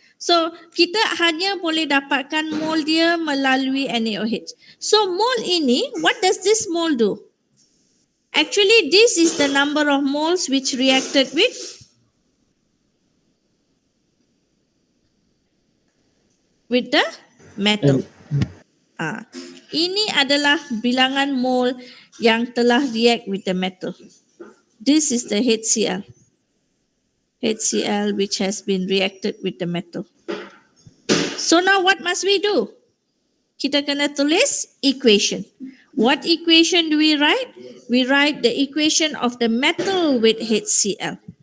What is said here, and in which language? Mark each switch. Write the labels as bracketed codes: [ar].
[ms] So kita hanya boleh dapatkan mole dia melalui NaOH. [en] So mole ini, what does this mole do? Actually, this is the number of moles which reacted with the metal. [ms] Ini adalah bilangan mole yang telah [en] react with the metal. This is the HCl. HCl which has been reacted with the metal. So now what must we do? [ms] Kita kena tulis equation. [en] What equation do we write? We write the equation of the metal with HCl.